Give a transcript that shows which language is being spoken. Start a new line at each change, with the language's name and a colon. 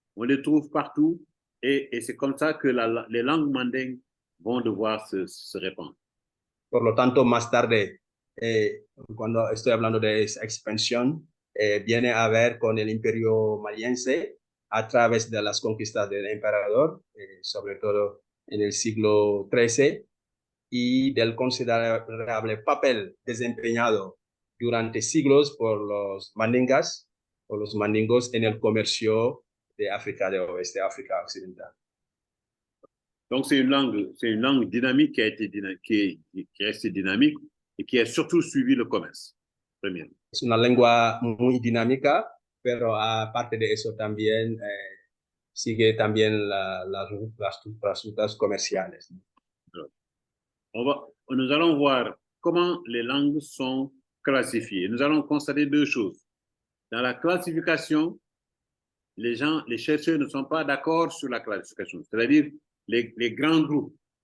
French: On les trouve partout, et c'est comme ça que les langues mandingues vont devoir se répandre.
Spanish: Por lo tanto, más tarde, cuando estoy hablando de esa expansión, viene a ver con el imperio maliense a través de las conquistas del emperador, sobre todo en el siglo XIII, y del considerable papel desempeñado durante siglos por los mandingas o los mandingos en el comercio de África de Oeste, África Occidental.
French: Donc, c'est une langue dynamique qui est restée dynamique et qui a surtout suivi le commerce. Premièrement.
Spanish: Es una lengua muy dinámica, pero aparte de eso también sigue también las rutas comerciales.
French: Nous allons voir comment les langues sont classifiées. Nous allons constater deux choses. Dans la classification, les chercheurs ne sont pas d'accord sur la classification. C'est-à-dire les grands groupes.